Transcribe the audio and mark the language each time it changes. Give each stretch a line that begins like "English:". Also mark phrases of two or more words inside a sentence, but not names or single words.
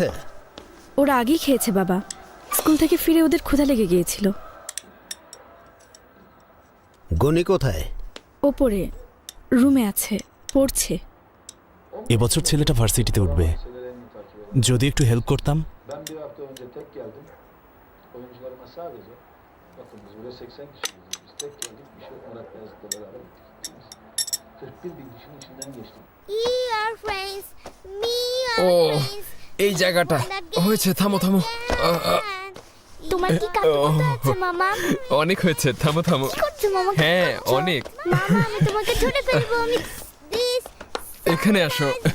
Bangla: ওরা আগেই খেয়েছে বাবা, স্কুল থেকে ফিরে ওদের ক্ষুধা লেগে গিয়েছিল। গনি কোথায়? ওপরে রুমে আছে, পড়ছে। এবছর ছেলেটা ভার্সিটিতে উঠবে, যদি একটু হেল্প করতাম।
Turkish: Ben bir hafta önce tek geldim. Oyuncularıma sadece, bakın biz burada 80 kişiyiz. Biz tek geldik, bir şey Murat Beyazıt'la beraber gittik. 41 bin kişinin içinden geçtik.
Bangla: ও এই জায়গাটা হয়েছে, থামো থামো। তোমার কি কাকু আছে মামা? অনেক হয়েছে, থামো থামো। কি করছো মামা? হ্যাঁ অনেক। মামা আমি তোমাকে ধরে ফেলবো, আমি প্লিজ। এখানে আসো।